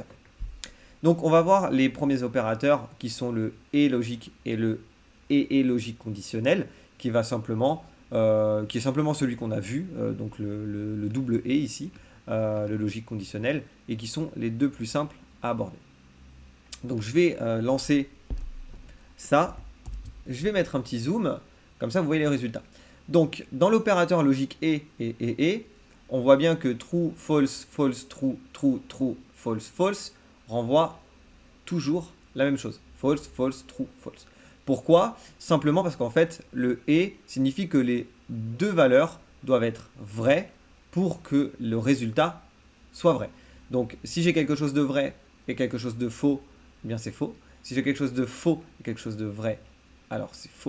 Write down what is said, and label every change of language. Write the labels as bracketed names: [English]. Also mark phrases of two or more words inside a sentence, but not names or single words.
[French] Donc on va voir les premiers opérateurs qui sont le et logique et le et logique conditionnel, qui va simplement qui est simplement celui qu'on a vu, donc le double et ici, le logique conditionnel, et qui sont les deux plus simples à aborder. Donc je vais lancer ça, je vais mettre un petit zoom, comme ça vous voyez les résultats. Donc dans l'opérateur logique et, on voit bien que [English] true, false, false, true, true, true, false, false [French] renvoie toujours la même chose. [English] False, false, true, false. [French] Pourquoi? Simplement parce qu'en fait, le et signifie que les deux valeurs doivent être vraies pour que le résultat soit vrai. Donc, si j'ai quelque chose de vrai et quelque chose de faux, eh bien c'est faux. Si j'ai quelque chose de faux et quelque chose de vrai, alors c'est faux.